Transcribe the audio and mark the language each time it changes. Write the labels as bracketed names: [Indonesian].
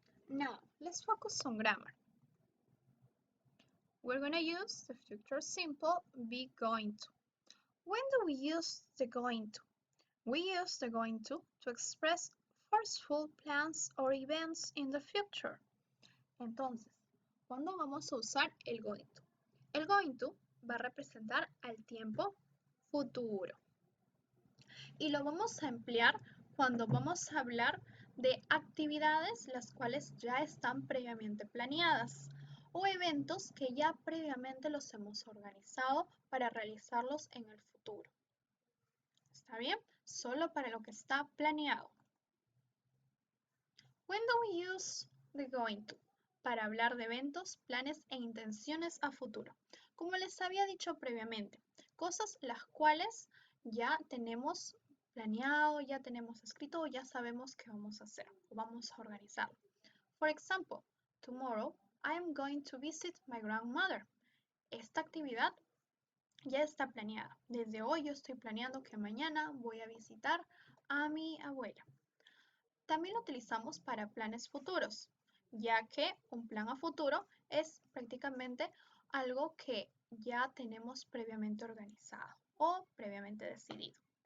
[English] Now, let's focus on grammar. We're going to use the future simple be going to. When do we use the going to? We use the going to express forceful plans or events in the future. [Spanish] Entonces, ¿cuándo vamos a usar el going to? El going to va a representar al tiempo futuro. Y lo vamos a emplear cuando vamos a hablar de actividades las cuales ya están previamente planeadas o eventos que ya previamente los hemos organizado para realizarlos en el futuro. ¿Está bien? Solo para lo que está planeado. [English] When do we use the going to? [Spanish] Para hablar de eventos, planes e intenciones a futuro. Como les había dicho previamente, cosas las cuales ya tenemos planeado, ya tenemos escrito o ya sabemos qué vamos a hacer o vamos a organizar. [English] For example, tomorrow I am going to visit my grandmother. [Spanish] Esta actividad ya está planeada. Desde hoy yo estoy planeando que mañana voy a visitar a mi abuela. También lo utilizamos para planes futuros, ya que un plan a futuro es prácticamente algo que ya tenemos previamente organizado o previamente decidido.